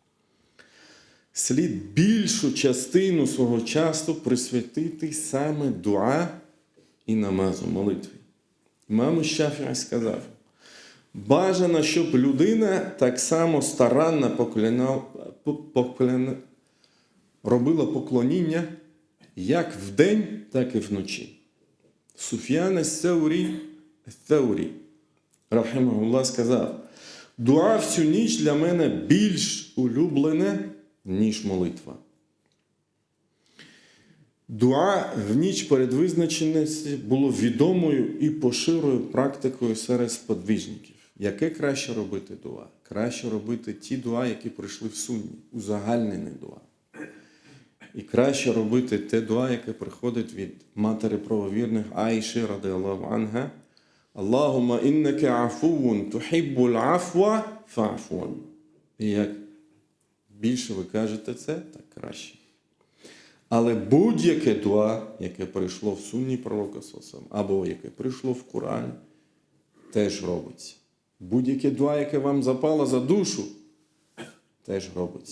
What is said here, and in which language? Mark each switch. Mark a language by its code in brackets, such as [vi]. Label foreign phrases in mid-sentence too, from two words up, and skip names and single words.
[uk] Слід більшу частину свого часу присвятити саме дуа і намазу, молитві. Імам Шафі'і сказав, бажано, щоб людина так само старанно робила поклоніння як вдень, так і вночі. Суф'ян ас-Саурі, рахимахуллах, сказав, дуа в цю ніч для мене більш улюблене, ніж молитва. Дуа в ніч передвизначеності було відомою і поширеною практикою серед сподвижників. Яке краще робити дуа? Краще робити ті дуа, які прийшли в сунні, узагальнений дуа. І краще робити те дуа, яке приходить від матері правовірних Аїші, [ar] رضي الله عنها. اللهم إنك عفو تحب العفو فاعف. [uk] І як більше ви кажете це, так краще. Але будь-яке дуа, яке прийшло в сунні пророка Сосам, або яке прийшло в Корані, теж робиться. Будь-яке дуа, яке вам запало за душу, теж робиться.